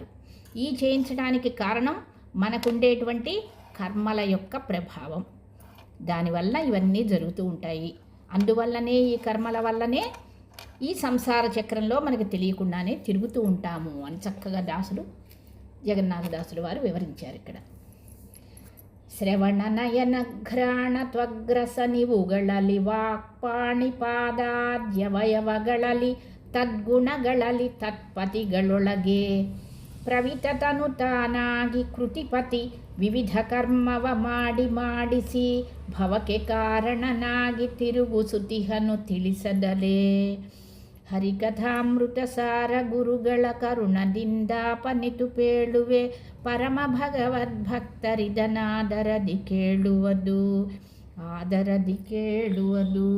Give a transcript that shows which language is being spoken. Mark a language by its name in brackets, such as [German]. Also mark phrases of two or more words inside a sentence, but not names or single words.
[Telugu] ఈ చేయించడానికి కారణం మనకుండేటువంటి కర్మల యొక్క ప్రభావం. దానివల్ల ఇవన్నీ జరుగుతూ ఉంటాయి. అందువల్లనే ఈ కర్మల వల్లనే ఈ సంసార చక్రంలో మనకు తెలియకుండానే తిరుగుతూ ఉంటాము అని చక్కగా జగన్నాథదాసులు వారు వివరించారు ఇక్కడ. [Kannada] ಶ್ರವಣ ನಯನ ಘ್ರಾಣ ತ್ವಗ್ರಸನಿವುಗಳಲ್ಲಿ ವಾಕ್ಪಾಣಿಪಾದಾದ್ಯವಯವಗಳಲ್ಲಿ ತದ್ಗುಣಗಳಲ್ಲಿ ತತ್ಪತಿಗಳೊಳಗೆ ಪ್ರವಿತತನು ತಾನಾಗಿ ಕೃತಿಪತಿ ವಿವಿಧ ಕರ್ಮವ ಮಾಡಿಸಿ ಭವಕ್ಕೆ ಕಾರಣನಾಗಿ ತಿರುಗುಸುತಿಹನು ತಿಳಿಸದಲೇ ಹರಿಕಥಾಮೃತ ಸಾರ ಗುರುಗಳ ಕರುಣದಿಂದಾಪನಿತು ಪೇಳುವೆ ಪರಮ ಭಗವದ್ಭಕ್ತರಿದನಾದರದಿ ಕೇಳುವುದು.